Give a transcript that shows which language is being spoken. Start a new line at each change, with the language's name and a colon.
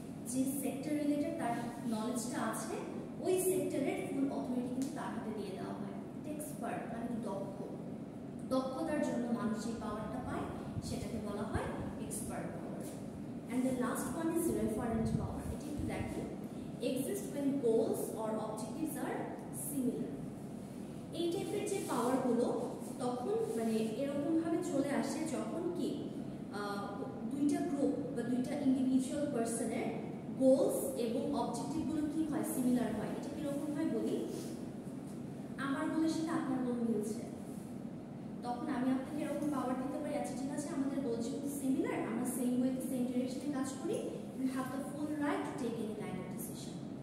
Bangla: যে sector related তার নলেজটা আছে ওই সেক্টরের ফুল অথরিটি কিন্তু তার হাতে দিয়ে দেওয়া হয়। এক্সপার্ট মানে দক্ষ, দক্ষতার জন্য মানুষ যে পাওয়ারটা পায় সেটাকে বলা হয় expert power.
English: And the last one is referent power.
Bangla: এটি একটু দেখেন,
English: Exist when goals or objectives are similar।
Bangla: এই টাইপের যে পাওয়ারগুলো তখন মানে এরকমভাবে চলে আসে যখন কি দুইটা গ্রুপ বা দুইটা ইন্ডিভিজুয়াল পার্সনের গোলস এবং অবজেক্টিভগুলো কি হয়, সিমিলার হয়। এটা কিরকম হয় বলি, আমার গোলের সাথে আপনার গোল মিলছে, তখন আমি আপনাকে এরকম পাওয়ার দিতে পারি, আচ্ছা ঠিক আছে আমাদের গোল যেহেতু সিমিলার, আমরা সেম ওয়েতে সেম ডিরেকশনে কাজ করি,
English: You have the full right to take any kind of decision.